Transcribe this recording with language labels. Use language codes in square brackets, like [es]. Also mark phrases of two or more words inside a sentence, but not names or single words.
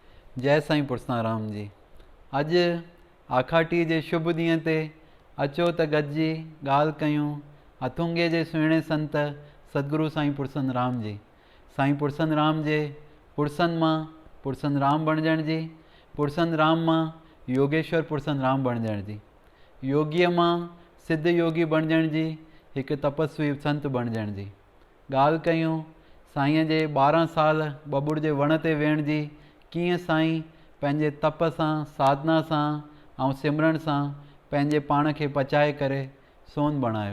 [sd] जय साईं पुरसाराम जी। अॼु आखाटी जे शुभ ॾींहं ते अचो त गॾिजी ॻाल्हि कयूं हथुंगे जे सुहिणे संत सतगुरु साईं पुरसन राम जी। साईं पुरसन राम जे पुरसन मां पुरसन राम बणजण जी, पुरसन राम मां योगेश्वर पुरसन राम बणजण जी, योगीअ मां सिद्ध योगी बणजण जी, हिकु तपस्वी संत बणजण जी। ॻाल्हि कयूं साईं जे 12 साल बबुड़ जे वण ते वेहण जी, कीअं साईं पंहिंजे तप सां, साधना सां ऐं सिमरन सां पंहिंजे पाण खे पचाए करे सोन बणायो।